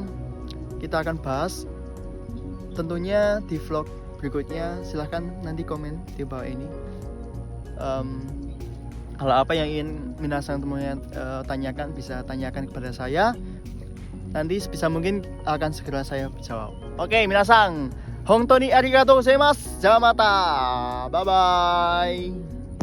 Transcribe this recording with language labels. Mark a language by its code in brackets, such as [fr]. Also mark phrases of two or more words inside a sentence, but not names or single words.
[id] Kita akan bahas tentunya di vlog berikutnya. Silahkan nanti komen di bawah ini. Hal apa yang ingin minasan temunya tanyakan, bisa tanyakan kepada saya. Nanti sebisa mungkin akan segera saya jawab. Oke, [ja] 皆さん、本当にありがとうございます. Jamata. [en] Bye bye.